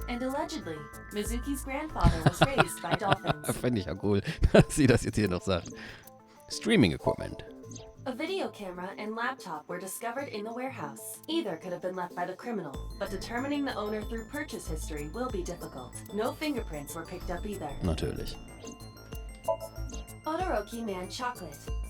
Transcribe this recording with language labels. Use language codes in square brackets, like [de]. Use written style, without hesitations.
[en] And allegedly, Mizuki's grandfather was raised by dolphins. [de] Finde ich ja cool, dass sie das jetzt hier noch sagt. [en] Streaming Equipment. A video camera and laptop were discovered in the warehouse. Either could have been left by the criminal, but determining the owner through purchase history will be difficult. No fingerprints were picked up either. [de] Natürlich. [en] Todoroki Man chocolate.